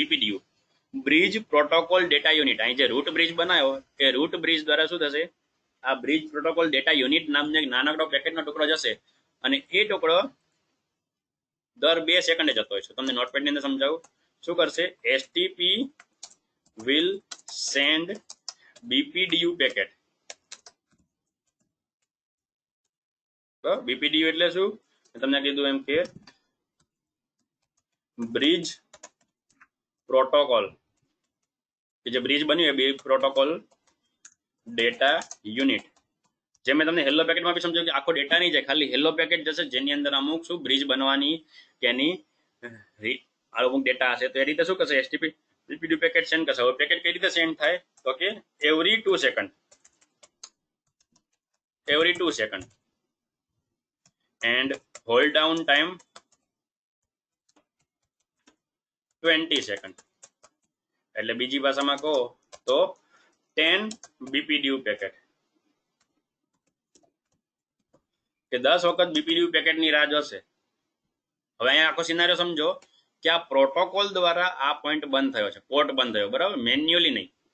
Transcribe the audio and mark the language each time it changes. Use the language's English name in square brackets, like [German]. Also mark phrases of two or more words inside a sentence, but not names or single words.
[English] BPDU bridge protocol data unit. [Gujarati] અહીં જે [English] root bridge [Gujarati] બનાવ્યો એ [English] root bridge [Gujarati] દ્વારા શું થશે? આ [English] bridge protocol data unit [Gujarati] નામનો એક નાનકડો પેકેટનો ટુકડો જશે અને એ ટુકડો દર 2 સેકન્ડે જતો હોય છે. તમને નોટપેડની અંદર સમજાવું. શું કરશે? [English] STP will send BPDU packet. [Gujarati] BPDU એટલે શું? તમને કીધું એમ કે [English] bridge protocol, [Gujarati] કે જે બ્રિજ બન્યું એ [English] bridge protocol data unit. [Gujarati] જે મેં તમને [English] hello packet [Gujarati] બી સમજાવ્યું કે આખો ડેટા નહીં જાય, ખાલી [English] hello packet [Gujarati] જશે જેની અંદર અમુક શું બ્રિજ બનવાની કે એની અમુક ડેટા હશે. તો એ રીતે શું કરશે? એસટીપી [English] BPDU packet send [Gujarati] કરશે. હવે પેકેટ કઈ રીતે સેન્ડ થાય? તો કે [English] every 2 second and hold down time 20 સેકન્ડ. [Gujarati] એટલે બીજી ભાષામાં કહો તો 10 [English] BPDU packet, [Gujarati] કે 10 વખત [English] BPDU packet [Gujarati] રાહ જોશે. હવે અહીંયા આખો સિનારિયો સમજો કે આ પ્રોટોકોલ દ્વારા આ પોઈન્ટ બંધ થયો છે, પોર્ટ બંધ થયો, બરાબર, મેન્યુઅલી નહીં.